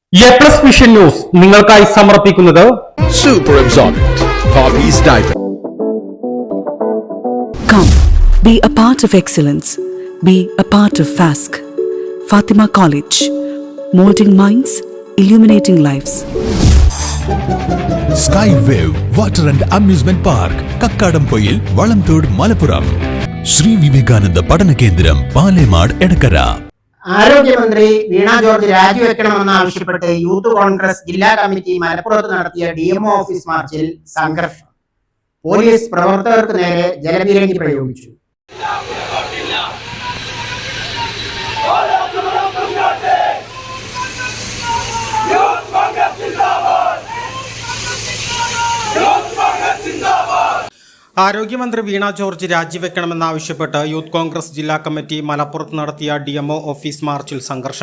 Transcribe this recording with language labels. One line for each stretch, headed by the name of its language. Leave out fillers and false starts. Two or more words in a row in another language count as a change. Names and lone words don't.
Malayalam: A+ വിഷൻ ന്യൂസ് നിങ്ങൾക്കായി സമർപ്പിക്കുന്നത്
English: Super Absorbent Poppy's Diaper. Come, be a part of excellence. Be a part of FASC. Fatima College. Molding minds, illuminating lives. Sky Wave Water and Amusement Park, Kakkadampoyil, Valamthood, Malappuram. Sri Vivekananda Padana Kendram, Palemad, Edakara.
Malayalam: ആരോഗ്യമന്ത്രി വീണ ജോർജ് രാജിവെക്കണമെന്നാവശ്യപ്പെട്ട് യൂത്ത് കോൺഗ്രസ് ജില്ലാ കമ്മിറ്റി മലപ്പുറത്ത് നടത്തിയ DMO ഓഫീസ് മാർച്ചിൽ സംഘർഷം. പോലീസ് പ്രവർത്തകർക്ക് നേരെ ജലപീരങ്കി പ്രയോഗിച്ചു. ആരോഗ്യമന്ത്രി വീണ ജോർജ് രാജിവെക്കണമെന്നാവശ്യപ്പെട്ട് യൂത്ത് കോൺഗ്രസ് ജില്ലാ കമ്മിറ്റി മലപ്പുറത്ത് നടത്തിയ DMO ഓഫീസ് മാർച്ചിൽ സംഘർഷം.